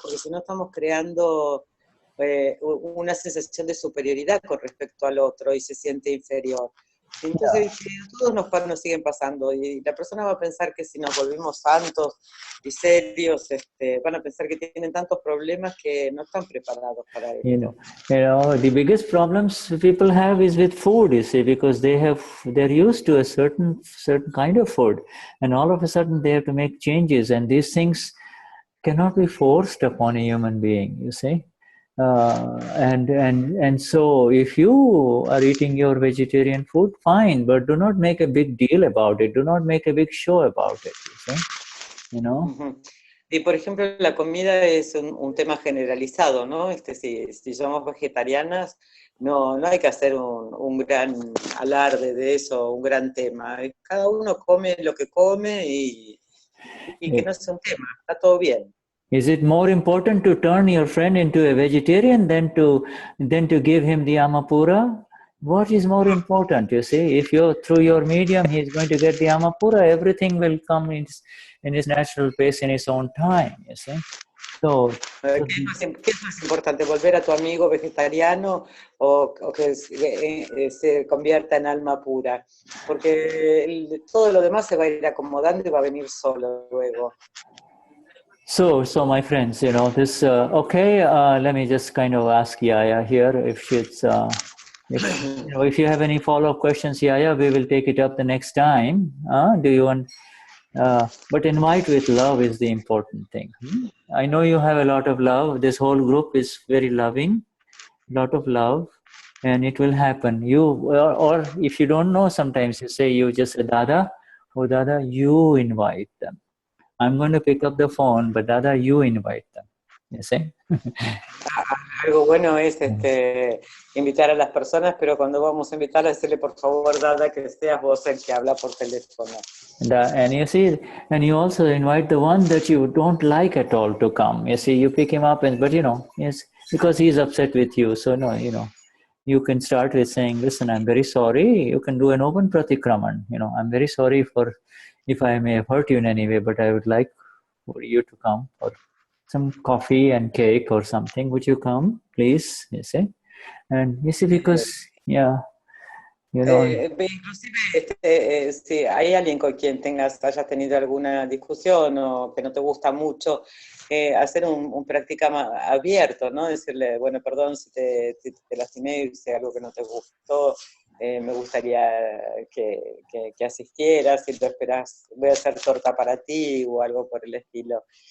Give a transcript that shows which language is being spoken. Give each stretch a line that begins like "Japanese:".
Spanish: Porque si no estamos creando una sensación de superioridad con respecto al otro y se siente inferior. Entonces todos nos siguen pasando, y la persona va a pensar que si nos volvimos santos y serios, van a pensar que tienen tantos problemas que no están preparados para esto.
English: The biggest problems people have is with food, you see, because they're used to a certain kind of food, and all of a sudden they have to make changes, and these things cannot be forced upon a human being, you see. And so if you are eating your vegetarian food, fine, but do not make a big deal about it. Do not make a big show about it, you see.
Spanish: Y por ejemplo, la comida es un tema generalizado, ¿no? Si somos vegetarianas, no hay que hacer un gran alarde de eso, un gran tema. Cada uno come lo que come y que no es un tema, está todo bien.
English: Is it more important to turn your friend into a vegetarian than to give him the Amapura? What is more important? You see, if through your medium he is going to get the Amapura, everything will come in his natural pace in his own time. You see.
Spanish: ¿Qué es más importante, volver a tu amigo vegetariano o que se convierta en alma pura? Porque todo lo demás se va a ir acomodando y va a venir solo luego.
English: So my friends, this, let me just kind of ask Yaya here if she's, if you have any follow-up questions, Yaya, we will take it up the next time. Do you want, but invite with love is the important thing. I know you have a lot of love. This whole group is very loving, lot of love, and it will happen. Or if you don't know, sometimes you just say, Dada, oh Dada, you invite them. I'm going to pick up the phone, but Dada, you invite them. You see?
Spanish: Algo bueno es invitar a las personas, pero cuando vamos a invitar, decirle por favor, Dada, que seas vos el que habla por teléfono.
English: And you see, and you also invite the one that you don't like at all to come. You see, you pick him up, but yes, because he's upset with you. So no, you can start with saying, listen, I'm very sorry. You can do an open pratikraman. I'm very sorry if I may have hurt you in any way, but I would like for you to come for some coffee and cake or something. Would you come, please? You see? And you see, because, yeah,
Spanish: inclusive, si hay alguien con quien hayas tenido alguna discusión o que no te gusta mucho, hacer un practicama abierto, ¿no? Decirle, bueno, perdón si te lastimé, hice algo que no te gustó, me gustaría que asistieras, si lo esperas, voy a hacer torta para ti o algo por el estilo.